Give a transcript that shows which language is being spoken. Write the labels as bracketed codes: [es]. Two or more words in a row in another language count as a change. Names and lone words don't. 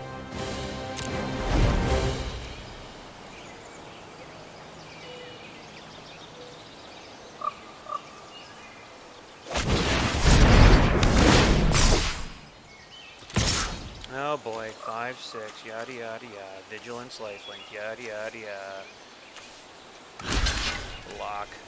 [en] Oh boy, 5/6, yada yada yada, vigilance, lifelink, yada yada yada. Lock.